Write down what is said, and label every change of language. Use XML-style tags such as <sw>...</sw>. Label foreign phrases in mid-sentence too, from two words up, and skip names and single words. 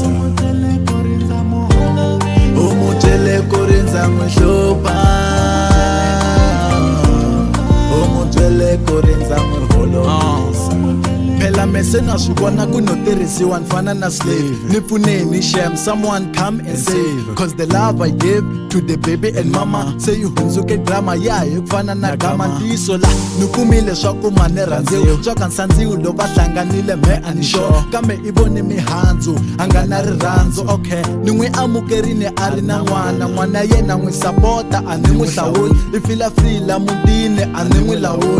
<ts>Mujele ku ri ndza mu holovisa. u mu byele ku ri ndza n'wi hlupha, u mu byele ku ri ndza n'wi holovisa. Phela mese na swi vona ku no tirhisiwa nfana na slave. Ni pfuneni shem,</ts> <en>someone come and save, cause the love I give to the baby and mama</en> <ts>se yi hundzuke drama ya hi ku fana na gama. Ntiyiso la ni kumile swa ku mane rhandziwa, swa ka nsandziwi lo va hlanganile me a ni sure, kambe i voni mihandzu a nga na rirhandzu. Okay, ni n'wi amukerini a ri na n'wana, n'wana yena n'wi sapota a ni n'wi hlawuli, i filafila mutini a ni n'wi lawuli.</ts>